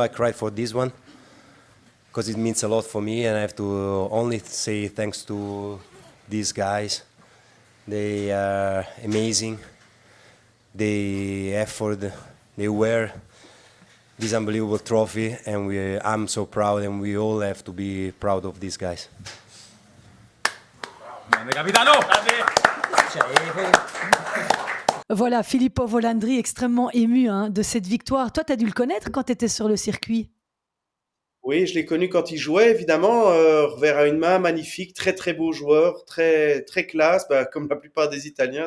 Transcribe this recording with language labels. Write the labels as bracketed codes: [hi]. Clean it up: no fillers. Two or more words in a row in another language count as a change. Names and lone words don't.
[en] I cried for this one because it means a lot for me, and I have to only say thanks to these guys. They are amazing. The effort they wear this unbelievable trophy, and I'm so proud, and we all have to be proud of these guys. [it] Grande capitano! [fr] Voilà, Filippo Volandri, extrêmement ému de cette victoire. Toi, tu as dû le connaître quand tu étais sur le circuit. Oui, je l'ai connu quand il jouait, évidemment, revers à une main, magnifique, très très beau joueur, très très classe, comme la plupart des Italiens.